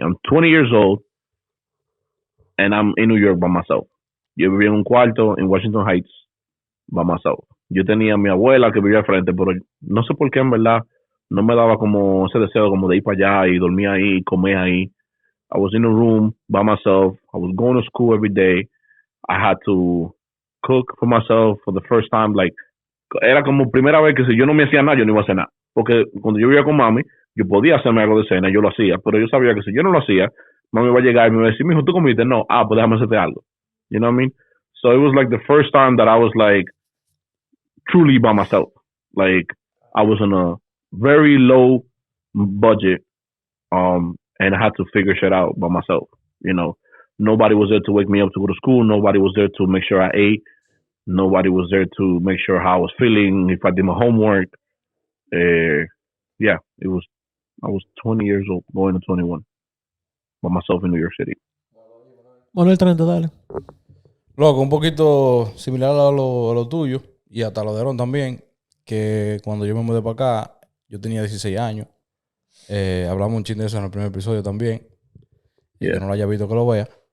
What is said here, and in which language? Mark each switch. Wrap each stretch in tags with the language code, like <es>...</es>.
<en>I'm 20 years old, and I'm in New York by myself.</en> <es>Yo vivía en un cuarto en Washington Heights</es> <en>by myself.</en> <es>Yo tenía a mi abuela que vivía al frente, pero no sé por qué en verdad no me daba como ese deseo como de ir para allá y dormir ahí, comer ahí.</es> <en>I was in a room by myself. I was going to school every day. I had to cook for myself for the first time.</en> <es>Like, era como primera vez que si yo no me hacía nada, yo no iba a hacer nada. Porque cuando yo vivía con mami, yo podía hacerme algo de cena, yo lo hacía, pero yo sabía que si yo no lo hacía, mami iba a llegar y me iba a decir, mijo, ¿tú comiste? No, pues déjame hacerte algo.</es> <en>You know what I mean? So it was like the first time that I was like truly by myself. Like, I was on a very low budget, and I had to figure shit out by myself. Nobody was there to wake me up to go to school. Nobody was there to make sure I ate. Nobody was there to make sure how I was feeling, if I did my homework. Yeah, I was 20 years old, going to 21, by myself in New York City.</en> <es>Manuel 30, dale. Loco, un poquito similar a lo tuyo y hasta lo de Aaron también, que cuando yo me mudé para acá, yo tenía 16 años. Hablamos un chin de eso en el primer episodio también.</es> <en>Yeah.</en> <es>Que no lo haya visto, que lo vea.</es>